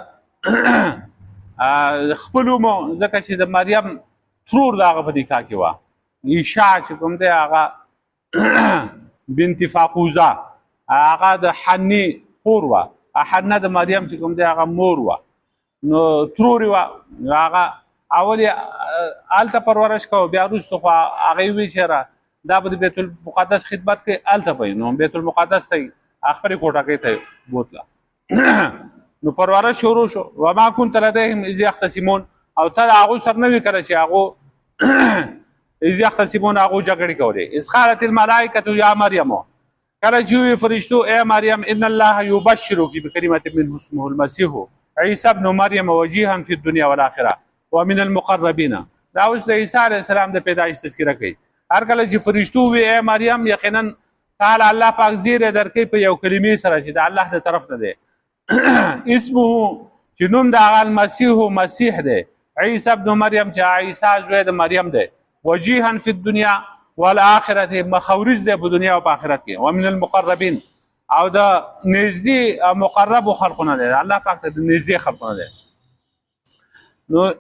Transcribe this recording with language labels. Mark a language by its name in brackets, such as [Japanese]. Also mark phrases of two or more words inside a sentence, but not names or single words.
[Pashto] خپلو مو ځکه چې د مریم ترور د هغه په نکاح کې وه عیشا چې کوم دی هغه بنت فاقوزه هغه د حنې خور وه حنه د مریم چې کوم دی هغه مور وه نو ترور یې وه هغه اول یې هلته پرورش کوه بیا وروسته خو هغې ویل چېرې دا به د بیت المقدس خدمت کوي هلته به نو بیت المقدس ته یې خپلې کوټګۍ ته یې بوتله نو پرورش شروع شو [Arabic] وما كنت لديهم اذ يختصمون [Pashto] او ته د هغوی سره نه وي کله چې هغو [Arabic] اذ يختصمون [Pashto] هغو جګړې کولې [Arabic] اذ قالت الملائکة یا مریم [Pashto] کله چې وویل فرشتو ای مریم [Arabic] ان الله یبشرک بکلمة منه اسمه المسیح عیسی ابن مریم وجیها فی الدنیا والآخرة ومن المقربین [Pashto] دا اوس د عیسی [Arabic] علیه السلام [Pashto] د پیدایش تذکره کوي هر کله چې فرشتو وویل ای مریم یقینا تعالی الله پاک زیری درکوي په یو کلمې سره چې د الله د طرف نه دی اسمه چې نوم د هغه المسیح مسیح دی عیسی ابن مریم چې عیسی زوی د مریم دی [Arabic] وجیها فی الدنیا والآخرت [Pashto] مخورز دی په دنیا او په آخرت کې [Arabic] ومن المقربین [Pashto] او د نږدې مقربو خلقونه دی الله پاک ته د نږدې خلقونه دی نو